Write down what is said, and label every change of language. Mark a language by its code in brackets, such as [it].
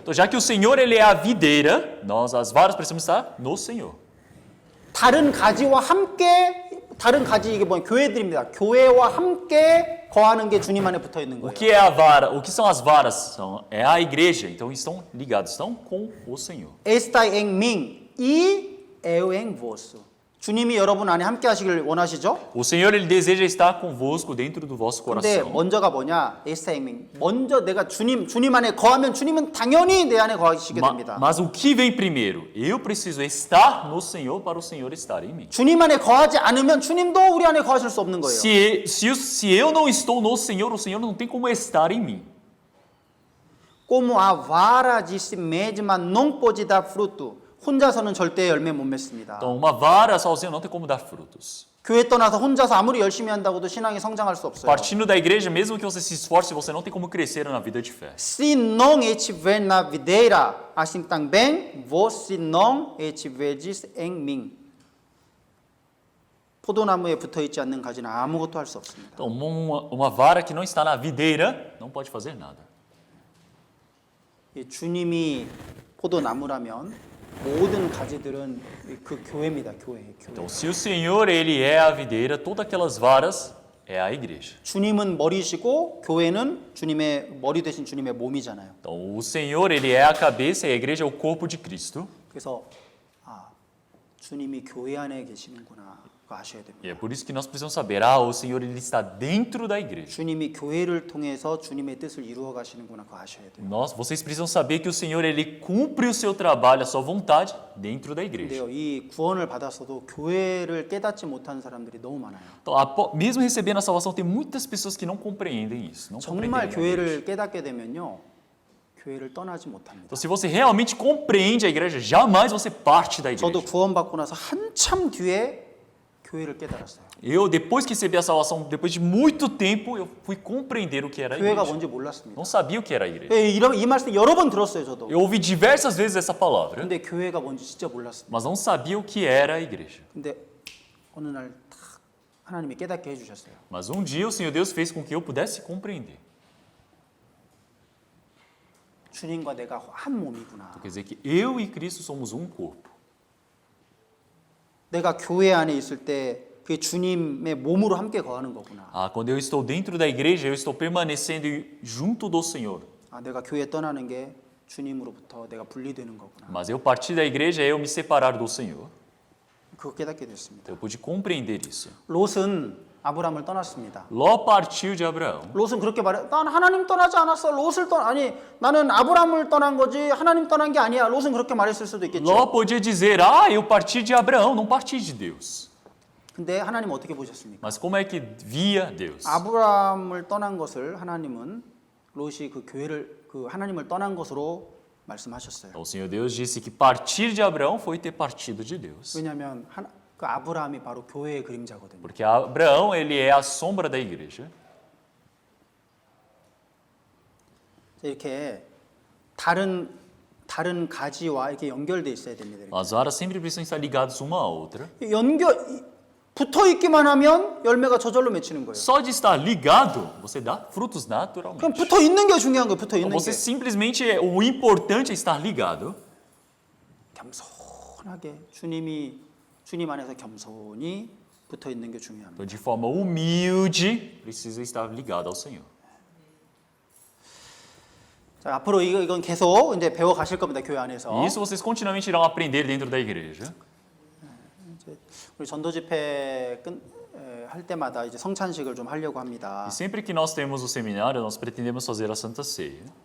[pt] Então, já que o Senhor ele é a videira, nós as varas precisamos estar no Senhor. [ko] 다른 가지와 함께 다른 가지 이게 뭐냐 교회들입니다. 교회와 함께 거하는 게 주님 안에 붙어 있는 [pt] O [ko] 거예요. [pt] que é a vara? O que são as varas? É a igreja. Então estão ligados, estão com o Senhor. Estai em mim e eu em vos. [ko] 주님이 여러분 안에 함께 하시길 원하시죠? [pt] O Senhor ele deseja estar convosco dentro do vosso [ko] 근데 [pt] coração. [ko] 먼저가 뭐냐? [pt] Estai em mim. [ko] 먼저 내가 주님 안에 거하면 주님은 당연히 내 안에 거하시게 됩니다. [pt] Mas o que vem primeiro? Eu preciso estar no Senhor para o Senhor estar em mim. [ko] 주님 안에 거하지 않으면 주님도 우리 안에 거하실 수 없는 거예요. [pt] Se eu não estou no Senhor, o Senhor não tem como estar em mim. Como a vara de si mesma não pode dar fruto. [ko] 혼자서는 절대 열매 못 맺습니다. [pt] Então, uma vara sozinha não tem como dar frutos. [ko] 교회 떠나서 혼자서 아무리 열심히 한다고도 신앙이 성장할 수 없어요. [pt] Partindo da igreja, mesmo que você se esforce, você não tem como crescer na vida de fé. Se não estiver na videira, assim também você não estiveres em mim. [ko] 포도나무에 붙어 있지 않는 가지는 아무것도 할 수 없습니다. [pt] Então, uma vara que não está na videira não pode fazer nada. [ko] 주님이 포도나무라면 모든 가지들은 그 교회입니다. 교회. [pt] Então, se o Senhor ele é a videira, todas aquelas varas é a igreja. [ko] 주님은 머리시고 교회는 주님의 머리 대신 주님의 몸이잖아요. [pt] Então, o Senhor ele é a cabeça e a igreja é o corpo de Cristo. [ko] 그래서 주님이 교회 안에 계시는구나. 그거 아셔야 됩니다. [pt] E é por isso que nós precisamos saber, o Senhor ele está dentro da igreja. [ko] 주님이 교회를 통해서 주님의 뜻을 이루어 가시는구나. 그거 아셔야 돼요. [pt] Vocês precisam saber que o Senhor ele cumpre o seu trabalho, a sua vontade dentro da igreja. [ko] 근데요, 이 구원을 받았어도 교회를 깨닫지 못한 사람들이 너무 많아요. [pt] Então, mesmo recebendo a salvação, tem muitas pessoas que não compreendem isso. Não [ko] 정말 [pt] compreendem a igreja. [ko] 교회를 깨닫게 되면요, 교회를 떠나지 못합니다. [pt] Então, se você realmente compreende a igreja, jamais você parte da igreja. [ko] 저도 구원받고 나서 한참 뒤에 교회를 깨달았어요. [pt] Eu, depois que recebi a salvação, depois de muito tempo, eu fui compreender o que era a [ko] 교회가 [pt] igreja. [ko] 뭔지 몰랐습니다. [pt] Não sabia o que era a igreja. [ko] 이 말씀 여러 번 들었어요, 저도. [pt] Eu ouvi diversas vezes essa palavra, [ko] 근데 교회가 뭔지 진짜 몰랐습니다. [pt] mas não sabia o que era a igreja. [ko] 근데 어느 날 딱 하나님이 깨닫게 해주셨어요. [pt] Mas um dia o Senhor Deus fez com que eu pudesse compreender. [ko] 주님과 내가 한 몸이구나. [pt] Quer dizer que eu e Cristo somos um corpo. [ko] 내가 교회 안에 있을 때 그게 주님의 몸으로 함께 거하는 거구나. [pt] Quando eu estou dentro da igreja, eu estou permanecendo junto do Senhor. [ko] 내가 교회 떠나는 게 주님으로부터 내가 분리되는 거구나. [pt] Mas eu partir da igreja é eu me separar do Senhor. [ko] 그거 깨닫게 됐습니다. [pt] Eu pude compreender isso. [ko] 롯은 아브라함을 떠났습니다. [pt] Ló partiu de Abraão. [ko] 롯은 그렇게 말해. 난 하나님 떠나지 않았어. 나는 아브라함을 떠난 거지 하나님 떠난 게 아니야. 롯은 그렇게 말했을 수도 있겠죠. [pt] Ló podia dizer, eu parti de Abraão, não parti de Deus. [ko] 근데 하나님 어떻게 보셨습니까? [pt] Mas como é que via Deus? [ko] 아브라함을 떠난 것을 하나님은 롯이 그 교회를 그 하나님을 떠난 것으로 말씀하셨어요. [pt] Então, o Senhor Deus disse que partir de Abraão foi ter partido de Deus. [ko] 왜냐하면 그 아브라함이 바로 교회의 그림자거든요. [pt] Porque Abraão, ele é a sombra da igreja. [ko] 이렇게 다른 다른 가지와 이렇게 연결돼 있어야 됩니다. [pt] As varas sempre precisam estar ligadas uma à outra. [ko] 붙어 있기만 하면 열매가 저절로 맺히는 거예요. [pt] Só de estar ligado, você dá frutos naturalmente. [ko] 그럼 붙어 있는 게 중요한 거예요. 붙어 있는 [pt] Você [ko] 게. [pt] simplesmente, o importante é estar ligado. [ko] 겸손하게 주님 안에서 겸손히 붙어 있는 게 중요합니다. [pt] Então, de forma humilde, precisa estar ligado ao Senhor. [ko] 자, 앞으로 이건 계속 이제 배워 가실 겁니다. 교회 안에서. [pt] E isso vocês continuamente irão aprender dentro da igreja. [ko] 우리 전도 집회 할 때마다 이제 성찬식을 좀 하려고 합니다. [pt] E sempre que nós temos o seminário, nós pretendemos fazer a Santa Ceia.